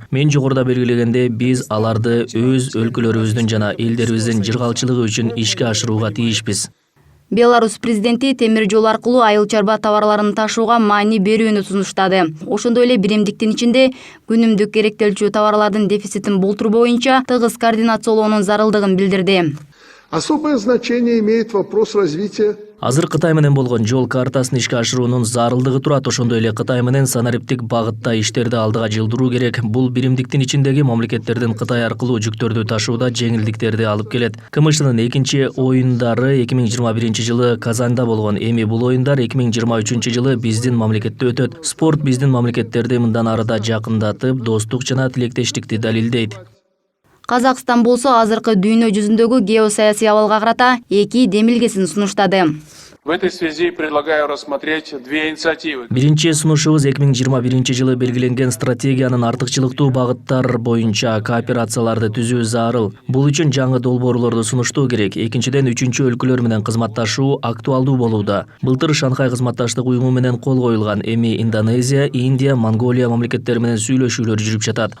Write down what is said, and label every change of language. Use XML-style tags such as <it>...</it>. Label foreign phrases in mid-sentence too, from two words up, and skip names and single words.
<ky>Мен жогоруда белгилегендей, биз аларды өз өлкөлөрүбүздүн жана элдерибиздин жыргалчылыгы үчүн ишке ашырууга тийишпиз. Беларусь президенти темир жол аркылуу айыл чарба товарларын ташууга маани берүүнү сунуштады. Ошондой эле биримдиктин ичинде күнүмдүк керектелчү товарлардын дефицитин болтуруу боюнча тыгыз координациялоонун зарылдыгын билдирди.</ky> <ru>Особое значение имеет вопрос развития.</ru> <ky>Азыр Кытай менен болгон жол картасын ишке ашыруунун зарылдыгы турат. Ошондой эле Кытай менен санариптик багытта иштерди алдыга жылдыруу керек. Бул биримдиктин ичиндеги мамлекеттердин Кытай аркылуу жүктөрдү ташууда жеңилдиктерди алып келет. КМШнын экинчи оюндары 2021 жылы Казанда болгон. Эми бул оюндар 2023 жылы биздин мамлекетте өтөт. Спорт биздин мамлекеттерди мындан арыда жакындатып, достук жана тилектештикти далилдейт. Казакстан болсо азыркы дүйнө жүзүндөгү геосаясий абалга карата эки демилгесин сунуштады.</ky> <ru>В этой связи предлагаю рассмотреть две инициативы.</ru> <ky>Биринчи сунушубуз 2021 жылы белгиленген стратегиянын артыкчылыктуу багыттар боюнча кооперацияларды түзүү зарыл. Бул үчүн жаңы долбоорлорду сунуштоо керек. Экинчиден, үчүнчү өлкөлөр менен кызматташуу актуалдуу болууда. Былтыр Шанхай кызматташтык уюму менен кол коюлган, эми Индонезия, Индия, Монголия мамлекеттери менен сүйлөшүүлөр жүрүп жатат.</ky>